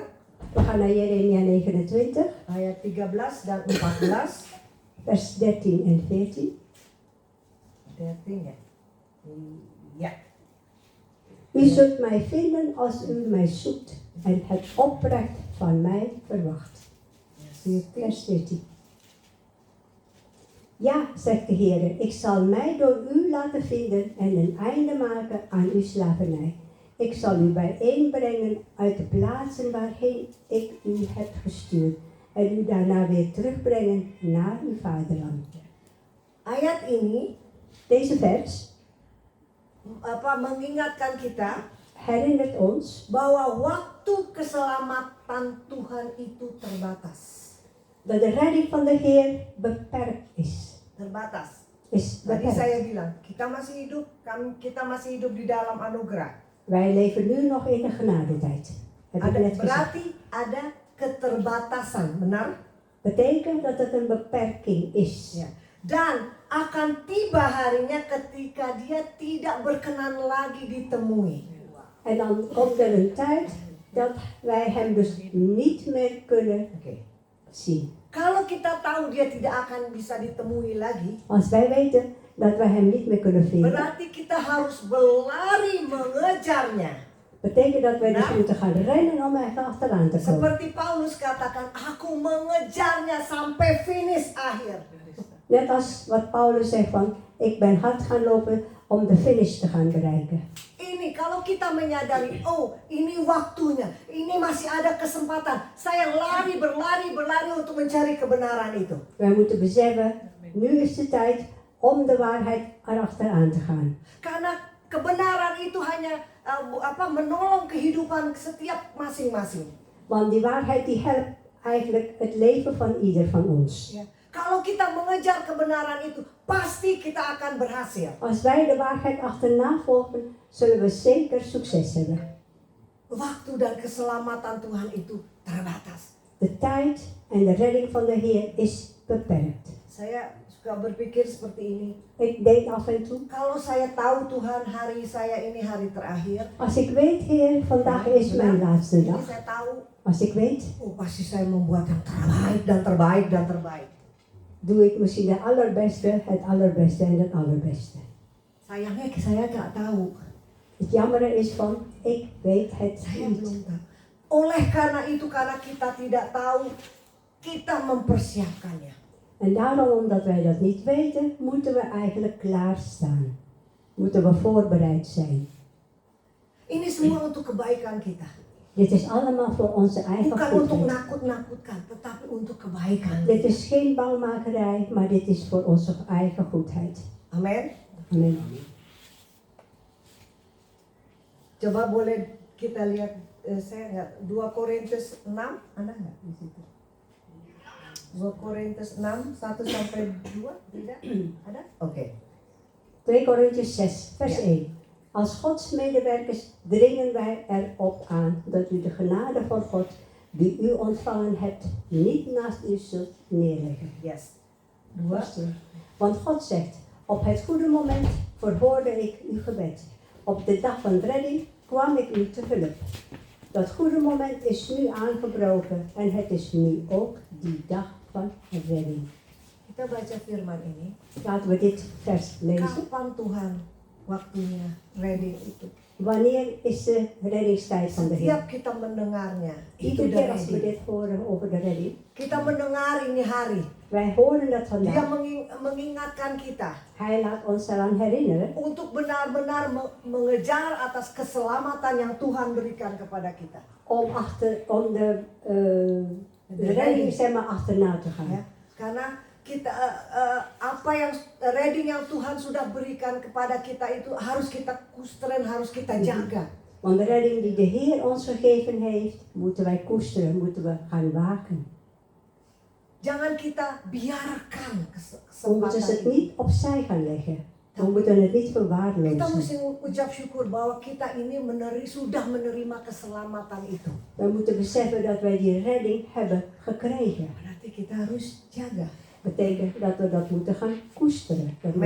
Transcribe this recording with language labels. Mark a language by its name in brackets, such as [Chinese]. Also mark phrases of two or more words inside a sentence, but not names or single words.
[Dutch] We gaan naar Jeremia 29, [Indonesian] ayat 13 dan 14. [Dutch] vers 13 en 14. 13 ya. Ja. U zult mij vinden als u mij zoekt en het oprecht van mij verwacht. Vers 14. Ja, zegt de Heer, ik zal mij door u laten vinden en een einde maken aan uw slavernij. Ik zal u bijeenbrengen uit de plaatsen waarheen ik u heb gestuurd en u daarna weer terugbrengen naar uw vaderland. [Indonesian] Ayat ini [Dutch] Deze vers [Indonesian] mengingatkan kita [Dutch] herinnert ons [Indonesian] bahwa waktu keselamatan Tuhan itu terbatas. [Dutch] dat de redding van de Heer beperkt is. [Indonesian] Terbatas. [Dutch] Is [Indonesian] Tadi [Dutch] beperkt. [Indonesian] saya bilang, kita masih hidup di dalam anugerah. [Dutch] Wij leven nu nog in de genadetijd. Heb ik net gezegd. [Indonesian] Berarti ada keterbatasan, benar? [Dutch] Betekent dat het een beperking is. [Indonesian] Ya. Dan akan tiba harinya ketika dia tidak berkenan lagi ditemui. [Dutch] En dan komt er een tijd dat wij hem dus niet meer kunnen [Indonesian] Oke. [Dutch] zien. [Indonesian] Kalau kita tahu dia tidak akan bisa ditemui lagi, [Dutch] Als wij weten dat wij hem niet meer kunnen vinden, [Indonesian] berarti kita harus berlari mengejarnya. [Dutch] betekent dat wij dus [Indonesian] Nah. [Dutch] moeten gaan rennen om er achteraan te komen. [Indonesian] Seperti Paulus katakan, aku mengejarnya sampai finish akhir. [Dutch] Net als wat Paulus zegt van, ik ben hard gaan lopen om de finish te gaan bereiken. [Indonesian] Ini kalau kita menyadari, oh ini waktunya, ini masih ada kesempatan. Saya berlari untuk mencari kebenaran itu. [Dutch] Wij moeten beseffen, nu is de tijd om de waarheid erachteraan te gaan. [Indonesian] Karena kebenaran itu hanya menolong kehidupan setiap masing-masing. [Dutch] Want die waarheid die helpt eigenlijk het leven van ieder van ons. [Indonesian] Ya. Kalau kita mengejar kebenaran itu, pasti kita akan berhasil. [Dutch] Als wij de waarheid achterna volgen, zullen we zeker succes hebben. [Indonesian] Waktu dan keselamatan Tuhan itu terbatas. [Dutch] De tijd en de redding van de Heer is beperkt. [Indonesian] Saya suka berpikir seperti ini. [Dutch] Ik denk af en toe, [Indonesian] Kalau saya tahu Tuhan hari saya ini hari terakhir. [Dutch] als ik weet, Heer, vandaag is mijn laatste [Indonesian] Ini [Dutch] dag. [Indonesian] saya tahu. [Dutch] Als ik weet, [Indonesian] Pasti saya membuat yang terbaik dan terbaik dan terbaik. [Dutch] doe ik misschien het allerbeste en het allerbeste. [Indonesian] Sayangnya saya nggak tahu. [Dutch] Het jammere is van, ik weet het [Indonesian] Saya [Dutch] niet. [Indonesian] belum tahu. Oleh karena itu, karena kita tidak tahu, kita mempersiapkannya. [Dutch] En daarom, omdat wij dat niet weten, moeten we eigenlijk klaarstaan. Moeten we voorbereid zijn. [Indonesian] Ini semua untuk kebaikan kita. [Dutch] Dit is allemaal voor onze eigen [Indonesian] Bukan untuk [Dutch] goedheid. [Indonesian] nakut-nakutkan, tetapi untuk kebaikan. [Dutch] Dit is geen bangmakerij, maar dit is voor onze eigen goedheid. [Indonesian] Amin. [Dutch] Amen. [Indonesian] Coba boleh kita lihat, saya nggak, 2 Korintus 6, ada nggak di situ? 2 Korintus 6, 1 sampai 2, tidak? Ada? Oke. [Dutch] 2 Korintiërs 6, vers Ja. 1. Als Gods medewerkers dringen wij erop aan dat u de genade van God, die u ontvangen hebt, niet naast u zult neerleggen. Yes. 2. Want God zegt, op het goede moment verhoorde ik uw gebed. Op de dag van redding kwam ik u te hulp. Dat goede moment is nu aangebroken en het is nu ook die dag van redding. [Indonesian] Kita baca firman ini. [Dutch] Laten we dit vers lezen. [Indonesian] Kapan Tuhan waktunya ready itu? [Dutch] Wanneer is de reddingstijd van de Heer? [Indonesian] Setiap kita mendengarnya, itu [Dutch] Iedere [Indonesian] udah [Dutch] keer als we [Indonesian] ready. [Dutch] dit horen over de redding, [Indonesian] Kita mendengar ini hari. [Dutch] wij horen dat [Indonesian] Dia [Dutch] vandaag. [Indonesian] mengingatkan kita [Dutch] Hij laat ons eraan herinneren [Indonesian] untuk benar-benar mengejar atas keselamatan yang Tuhan berikan kepada kita. [Dutch] om de redding zeg maar achterna te gaan. [Indonesian] Ya, karena kita apa yang reading yang Tuhan sudah berikan kepada kita itu harus kita koesteren, harus kita jaga. [Dutch] Want de redding die de Heer ons gegeven heeft, moeten wij koesteren, moeten we gaan waken. [Indonesian] Jangan kita biarkan [Dutch] We moeten [Indonesian] kesempatan [Dutch] het [Indonesian] ini. [Dutch] niet opzij gaan leggen. We moeten het niet [Indonesian] Kita [Dutch] verwaarlozen. [Indonesian] mesti ucap syukur bahwa kita ini sudah menerima keselamatan itu. [Dutch] We moeten beseffen dat wij die redding hebben gekregen. [Indonesian] Berarti kita harus jaga. [Dutch] Betekent dat we dat moeten gaan koesteren, dat we